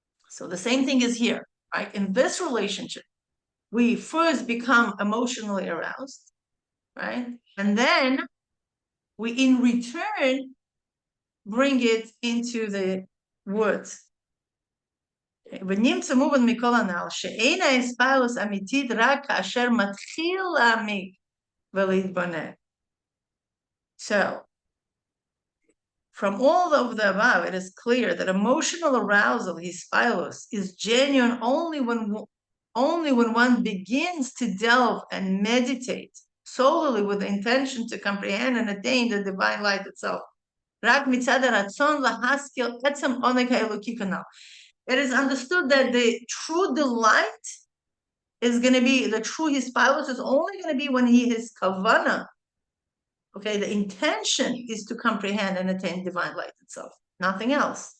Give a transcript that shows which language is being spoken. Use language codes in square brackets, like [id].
[en] So the same thing is here, right? In this relationship, we first become emotionally aroused, right? And then we, in return, bring it into the words. [he] ונמצא מובן מכל הנ"ל, שאין ההיספאלוס אמיתית רק כאשר מתחיל להעמיק ולהתבונן. [en] So, from all of the above, it is clear that emotional arousal, hispaalus, is genuine only when one begins to delve and meditate solely with the intention to comprehend and attain the divine light itself. [he] רק מצד הרצון להשכיל עצם עונג האלוקי כנ"ל. [en] It is understood that the true delight is going to be, the true hispaalus is only going to be when he is kavana. Okay, the intention is to comprehend and attain divine light itself, nothing else.